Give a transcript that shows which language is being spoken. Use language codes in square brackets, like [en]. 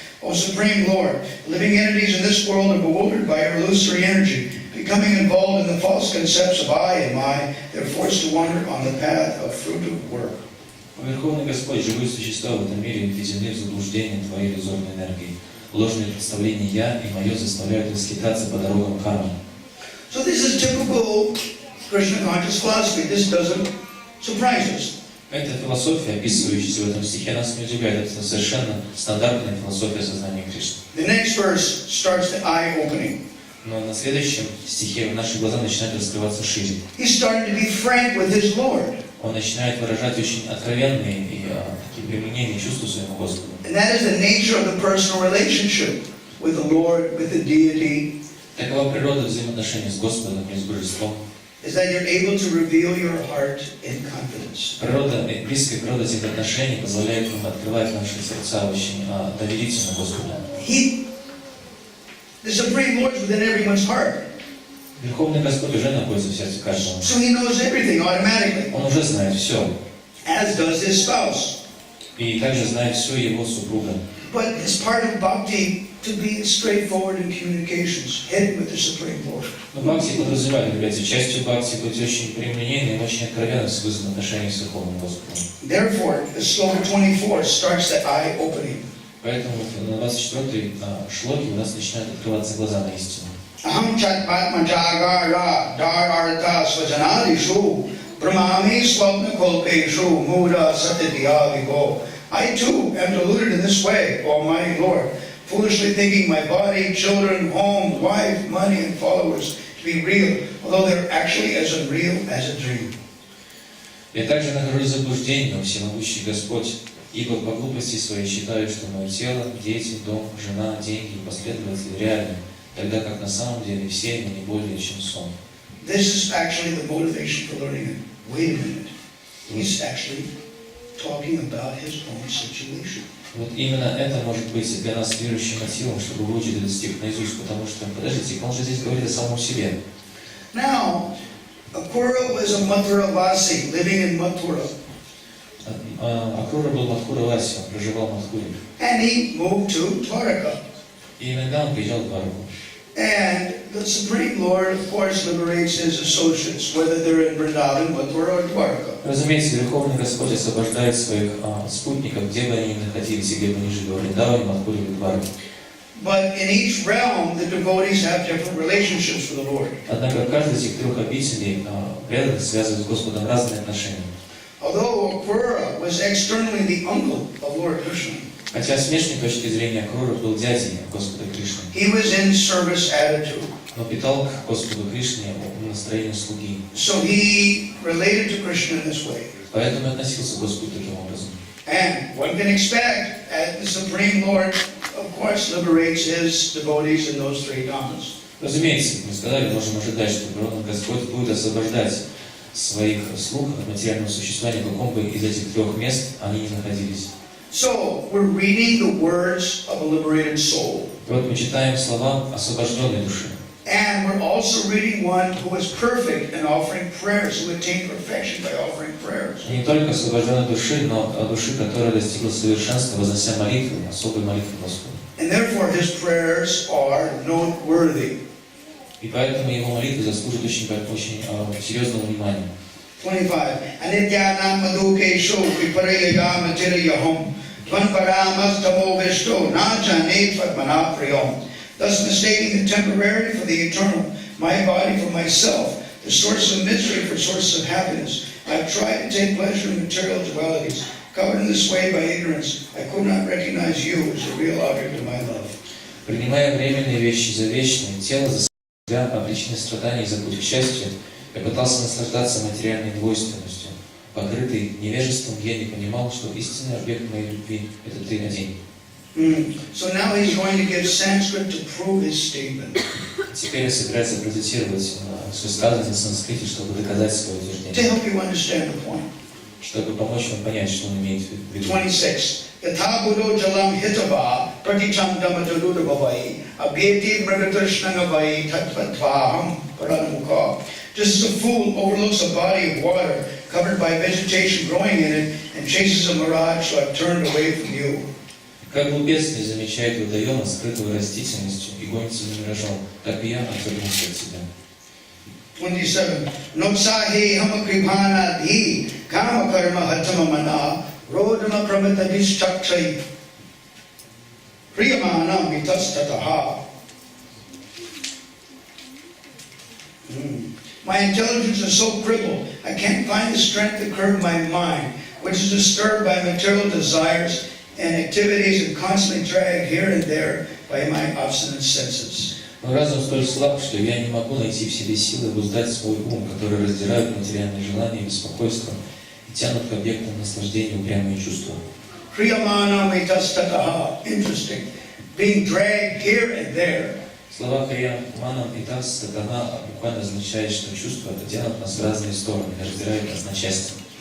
[en] O Supreme Lord, living entities in this world are bewildered by your illusory energy. Becoming involved in the false concepts of I and my, they're forced to wander on the path of fruitive work. [ru] Верховный Господь, живые существа в этом мире введены в заблуждение Твоей иллюзорной энергии. Ложные представления «я» и «моё» заставляют их скитаться по дорогам кармы. [en] So this is typical Krishna conscious philosophy. This doesn't surprise us. [ru] Эта философия, описывающаяся в этом стихе, нас не удивляет. Это совершенно стандартная философия сознания Кришны. [en] The next verse starts the eye-opening. [ru] Но на следующем стихе наши глаза начинают раскрываться шире. [en] He's starting to be frank with his Lord. [ru] Он начинает выражать очень откровенные и такие применения чувства своему Господу. [en] And that is the nature of the personal relationship with the Lord, with the deity. [ru] Такова природа взаимоотношений с Господом и с Божеством. [en] Is that you're able to reveal your heart in confidence. [ru] Природа, близкая природа этих отношений позволяет нам открывать наши сердца очень доверительно Господу. [en] The Supreme Lord is within everyone's heart. [ru] Верховный Господь уже находится в сердце каждого. [en] So He knows everything automatically. [ru] Он уже знает все. [en] As does His spouse. [ru] И также знает все его супруга. [en] But it's part of Bhakti to be straightforward in communications, hidden with the Supreme Lord. [ru] Но Бхакти подразумевает, является частью Бхакти, быть очень прямолинейным, очень откровенным в взаимоотношениях с Верховным Господом. [en] Therefore, the sloka 24 starts the eye opening. [ru] Поэтому на 24-й шлоке у нас начинают открываться глаза на истину. [sa] Aham chatpatma jagara darartha svajanadishu brahmami swapna kolpeshu muda satidhyavigo. [en] I too am deluded in this way, O Almighty Lord, foolishly thinking my body, children, home, wife, money, and followers to be real, although they're actually as unreal as a dream. [ru] Я также нахожусь в заблуждении, о всемогущий Господь, ибо по глупости своей считаю, что мое тело, дети, дом, жена, деньги и последователи реальны, тогда как на самом деле все они не более чем сон. [en] This is actually the motivation for learning it. Wait a minute. He's actually talking about his own situation. [ru] Вот именно это может быть для нас верующим мотивом, чтобы выучить этот стих наизусть, потому что, подождите, он же здесь говорит о самом себе. [en] Akrura was a Mathura Vasi, living in Mathura. [ru] Акрура был Мадхура Васи, он проживал в Мадхуре. [en] And he moved to Dwarka. [ru] И иногда он приезжал в Двараку. [en] And the Supreme Lord, of course, liberates his associates, whether they're in Vrindavan, Mathura, or Dwarka. [ru] Разумеется, Верховный Господь освобождает своих спутников, где бы они ни находились, и где бы они жили, в Вриндаване, Мадхуре или Двараке. [en] But in each realm, the devotees have different relationships with the Lord. [ru] Однако каждый из этих трех обителей преданных связывает с Господом разные отношения. [en] Although Akrura was externally the uncle of Lord Krishna, [ru] Хотя с внешней точки зрения Акрура был дядей Господа Кришны, [en] he was in service attitude. [ru] но питал к Господу Кришне настроение слуги. [en] So he related to Krishna in this way. [ru] Поэтому относился к Господу таким образом. [en] And one can expect, as the Supreme Lord, of course, liberates his devotees in those three dhamas. [ru] Разумеется, мы сказали, можем ожидать, что Верховный Господь будет освобождать своих слуг от материального существования, в каком бы из этих трех мест они ни находились. [en] So we're reading the words of a liberated soul. [ru] И вот мы читаем слова освобожденной души. [en] And we're also reading one who is perfect in offering prayers, who attained perfection by offering prayers. [ru] И не только освобожденной души, но души, которая достигла совершенства, вознося молитвы, особые молитвы Господу. [en] And therefore his prayers are noteworthy. [ru] И поэтому его молитвы заслужат очень серьезного внимания. [sa] 25. Anityanam madhukesho viparayaya matirayaham tvanparamas tamovishto najane tvatmanapriyam. [en] Thus mistaking the temporary for the eternal, my body for myself, the source of misery for source of happiness. I have tried to take pleasure in material dualities. Covered in this way by ignorance, I could not recognize you as the real object of my love. [ru] Принимая временные вещи за вечные, тело за себя, а причиной страданий за путь к счастью, я пытался наслаждаться материальной двойственностью. Покрытый невежеством, я не понимал, что истинный объект моей любви – это ты один. [en] So now he's going to give Sanskrit to prove his statement. [ru] Теперь я собираюсь процитировать высказывание на санскрите, чтобы доказать свое [en] To [ru] утверждение, [en] help you understand the point. [ru] чтобы помочь вам понять, что он имеет в виду. [sa] 26. Yatha buddho jalam hitava praticham dhamadurudavavai abhyeti mragatrashnangavai tatvatvaham paranamukha. [en] Just as a fool overlooks a body of water covered by vegetation growing in it and chases a mirage, so I've turned away from you. [ru] Как глупец не замечает водоема, скрытого растительностью, и гонится за миражом, так и я отвернулся от тебя. [sa] 27. Notsahi hamakripana dhi kama karma hatamamana rodama pramitadishchakshai priyamana mitastataha. [en] My intelligence is so crippled, I can't find the strength to curb my mind, which is disturbed by material desires and activities and constantly dragged here and there by my obstinate senses. [ru] Мой разум столь слаб, что я не могу найти в себе силы обуздать свой ум, который раздирает материальные желания и беспокойство и тянут к объектам наслаждения упрямые чувства. [sa] Priyamana mitastataha. [en] Interesting. Being dragged here and there. [ru] Слова Крияманам и Тас Татана буквально означает, что чувства тянут нас в разные стороны и раздирают нас на части.